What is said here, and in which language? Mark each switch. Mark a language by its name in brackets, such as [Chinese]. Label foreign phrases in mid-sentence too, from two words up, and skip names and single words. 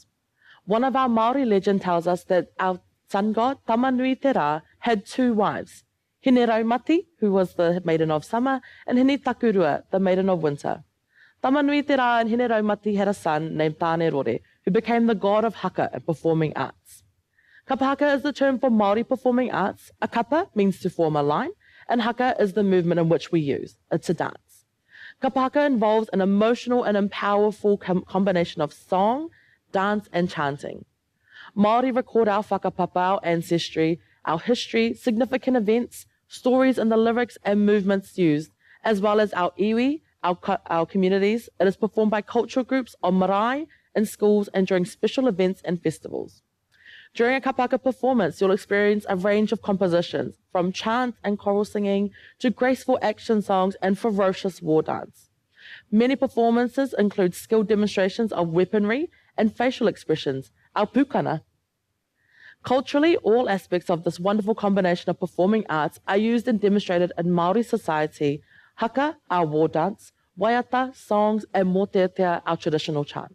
[English] One of our Māori legend tells us that our sun god, Tamanui Te Rā, had 2 wives, Hine Raumati, who was the maiden of summer, and Hine Takurua, the maiden of winter. Tamanui Te Rā and Hine Raumati had a son named Tanerore, who became the god of haka and performing arts. Kapa haka is the term for Māori performing arts. A kapa means to form a line, and haka is the movement in which we use. It's a dance. Kapa haka involves an emotional and powerful combination of song, dance, and chanting. Māori record our whakapapa, our ancestry, our history, significant events, stories in the lyrics and movements used, as well as our iwi, our communities. It is performed by cultural groups on marae, in schools, and during special events and festivals. During a kapa haka performance, you'll experience a range of compositions, from chants and choral singing to graceful action songs and ferocious war dance. Many performances include skilled demonstrations of weaponry and facial expressions, our pukana. Culturally, all aspects of this wonderful combination of performing arts are used and demonstrated in Māori society: haka, our war dance, waiata, songs, and mōteatea, our traditional chants.